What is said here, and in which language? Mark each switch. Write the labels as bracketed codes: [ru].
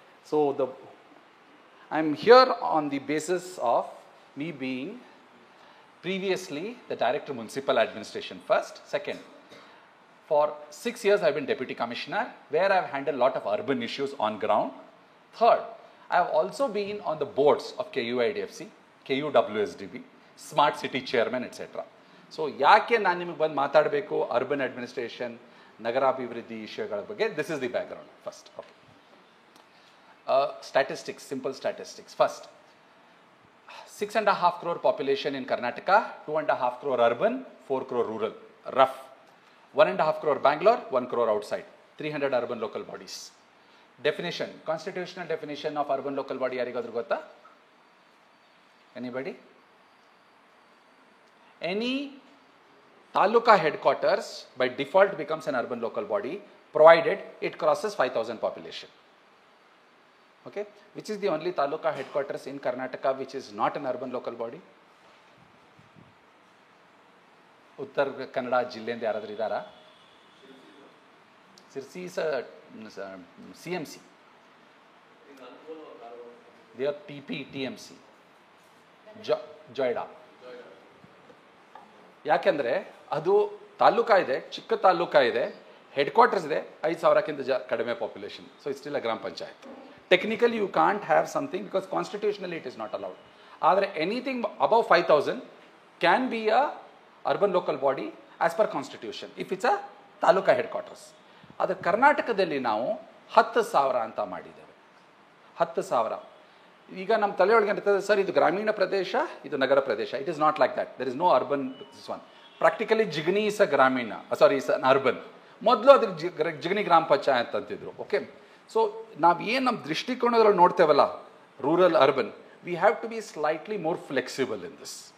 [en] So I am here on the basis of me being previously the Director Municipal Administration first. Second, for 6 years I've been Deputy Commissioner, where I've handled a lot of urban issues on ground. Third, I have also been on the boards of KUIDFC, KUWSDB, Smart City Chairman, etc. [kn] So, ಯಾಕೆ ನಾನು ನಿಮಗೆ ಬಂದು ಮಾತಾಡಬೇಕು urban administration, ನಗರಾಭಿವೃದ್ಧಿ ವಿಷಯಗಳ ಬಗ್ಗೆ? [en] This is the background first. Okay, statistics, simple statistics. First, 6.5 crore population in Karnataka, 2.5 crore urban, 4 crore rural, rough. 1.5 crore Bangalore, 1 crore outside, 300 urban local bodies. Definition, constitutional definition of urban local body [kn] yarigadru gotta? [en] Anybody? Any taluka headquarters by default becomes an urban local body, provided it crosses 5,000 population. Okay, which is the only taluka headquarters in Karnataka which is not an urban local body? [kn] Uttar Kannada ಜಿಲ್ಲೆಯಿಂದ ಯಾರಾದರೂ ಇದ್ದಾರಾ? [en] Sirsi is a CMC. They are TMC. Joyda. [kn] ಯಾಕೆಂದರೆ ಅದು ತಾಲೂಕಾ ಇದೆ, ಚಿಕ್ಕ ತಾಲೂಕಾ ಇದೆ, head quarters ಇದೆ, 5,000ಕ್ಕಿಂತ ಕಡಿಮೆ ಪಾಪ್ಯುಲೇಷನ್. [en] So it's still a grama panchayat. Technically, you can't have something because constitutionally it is not allowed. ಆದರೆ anything above 5,000 can be a urban local body as per constitution if it's a taluka headquarters. [kn] ಆದರೆ ಕರ್ನಾಟಕದಲ್ಲಿ ನಾವು 10,000 ಅಂತ ಮಾಡಿದ್ದೇವೆ. 10,000. ಈಗ ನಮ್ಮ ತಲೆಯೊಳಗೆ ಇರ್ತದೆ, ಸರ್ ಇದು ಗ್ರಾಮೀಣ ಪ್ರದೇಶ, ಇದು ನಗರ ಪ್ರದೇಶ. [en] It is not like that. There is no urban this one. Practically Jigani is a ಗ್ರಾಮೀಣ, sorry is an urban. [kn] ಮೊದಲು ಅದಕ್ಕೆ ಜಿಗಣಿ ಗ್ರಾಮ ಪಂಚಾಯತ್ ಅಂತಿದ್ರು. [en] okay, so [kn] ನಾವು ಏನು ನಮ್ಮ ದೃಷ್ಟಿಕೋನದಲ್ಲಿ ನೋಡ್ತೇವಲ್ಲ, [en] Rural urban, we have to be slightly more flexible in this.